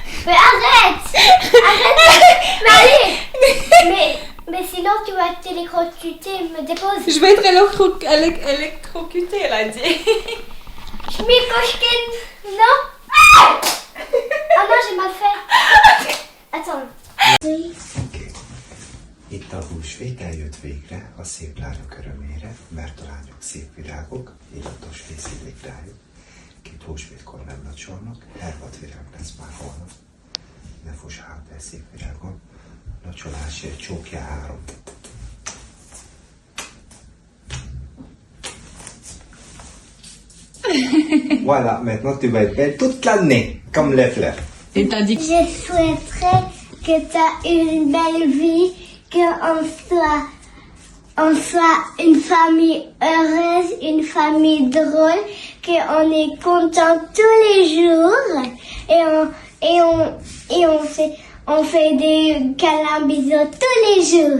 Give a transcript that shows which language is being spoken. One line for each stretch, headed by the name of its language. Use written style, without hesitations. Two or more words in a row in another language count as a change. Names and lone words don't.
French: Mais arrête. Mais allez. Mais sinon tu vas t'électrocuter, me dépose. Je vais être électrocutée, elle a dit. Schmikoschkin. Non. Ah non, j'ai mal fait. Attends.
Hungarian: Itt a húsvét eljött végre a szép lányok örömére, mert a lányok szép virágok, illatos fészítik rájuk. Két húsvétkor nem locsolnak, hervad virág lesz már holnap. Ne fuss hátra egy szép virágon, locsolásért csókja 3.
French: Voilà, maintenant tu vas être belle toute l'année, comme les fleurs. Et t'as dit Je souhaiterais que tu aies une belle vie, qu'on soit une famille heureuse, une famille drôle, qu'on est content tous les jours et on fait des câlins bisous tous les jours.